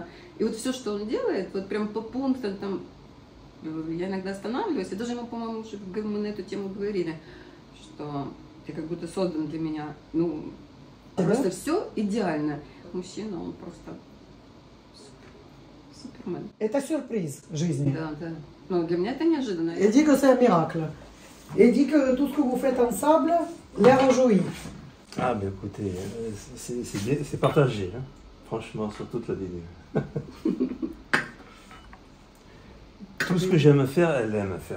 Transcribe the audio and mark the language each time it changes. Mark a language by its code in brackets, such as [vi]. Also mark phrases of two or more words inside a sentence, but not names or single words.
[ru] И вот все, что он делает, вот прям по пунктам там, я иногда останавливаюсь, и даже мы, по-моему, уже мы на эту тему говорили, что ты как будто создан для меня, ну, просто все идеально. Мужчина, он просто супермен. Это сюрприз жизни. Да, да. Ну, для меня это неожиданно. [fr] Elle dit que c'est un miracle. Elle dit que tout ce que vous faites ensemble les réjouit. Ah, mais écoutez, c'est partagé, hein, franchement, sur toute la ligne. Tout ce que j'aime faire, elle aime faire.